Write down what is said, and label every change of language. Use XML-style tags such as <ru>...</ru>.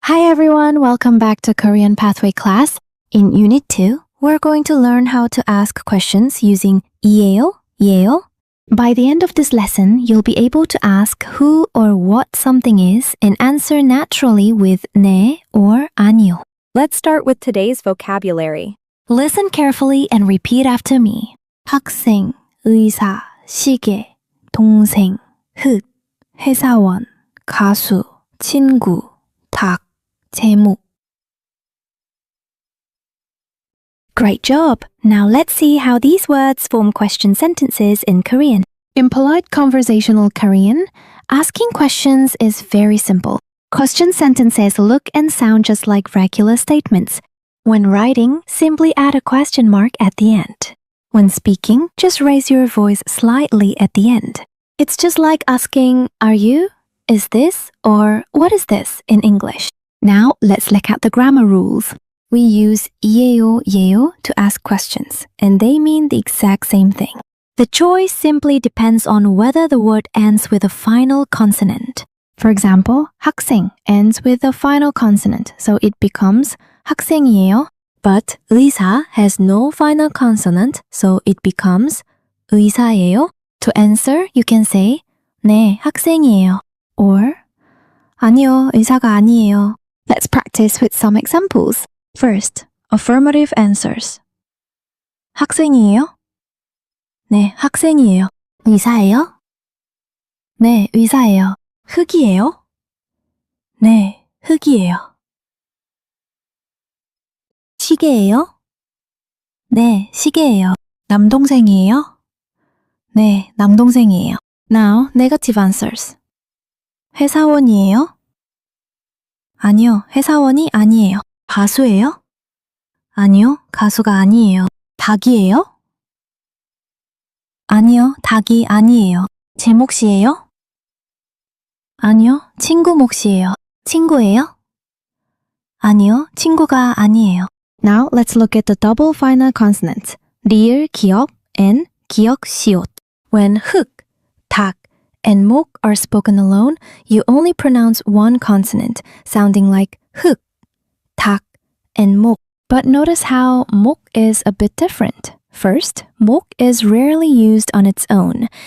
<en>Hi everyone, welcome back to Korean Pathway class. In Unit 2, we're going to learn how to ask questions using ieyo, yeyo. By the end of this lesson, you'll be able to ask who or what something is and answer naturally with 네 or 아니요. Let's start with today's vocabulary. Listen carefully and repeat after me.</en> <ko>학생, 의사, 시계, 동생, 흙, 회사원, 가수, 친구, 닭, 제목.</ko> <en>Great job! Now let's see how these words form question sentences in Korean. In polite conversational Korean, asking questions is very simple. Question sentences look and sound just like regular statements. When writing, simply add a question mark at the end. When speaking, just raise your voice slightly at the end. It's just like asking, are you, is this, or what is this in English. Now, let's look at the grammar rules. We use ieyo, yeyo to ask questions, and they mean the exact same thing. The choice simply depends on whether the word ends with a final consonant. For example, 학생 ends with a final consonant, so it becomes 학생이에요. But 의사 has no final consonant, so it becomes 의사예요. To answer, you can say</en> <ko>네, 학생이에요. Or 아니요, 의사가 아니에요.</ko> <en>Let's practice with some examples. First, affirmative answers.</en> <ko>학생이에요? 네, 학생이에요. 의사예요? 네, 의사예요. 흙이에요? 네, 흙이에요. 시계예요? 네, 시계예요. 남동생이에요? 네, 남동생이에요.</ko> <en>Now, negative answers.</en> <ko>회사원이에요? 아니요, 회사원이 아니에요. 가수예요? 아니요, 가수가 아니에요. 닭이에요? 아니요, 닭이 아니에요. 제 몫이에요? 아니요, 친구 몫이에요. 친구예요? 아니요, 친구가 아니에요.</ko> <en>Now, let's look at the double final consonants.</en> <ko>리을, 기역, and 기역, 시옷.</ko> <en>When 흙, 닭, and 목 are spoken alone, you only pronounce one consonant, sounding like 흙, 닭, and 목. But notice how 목 is a bit different. First, 목 is rarely used on its own.</en>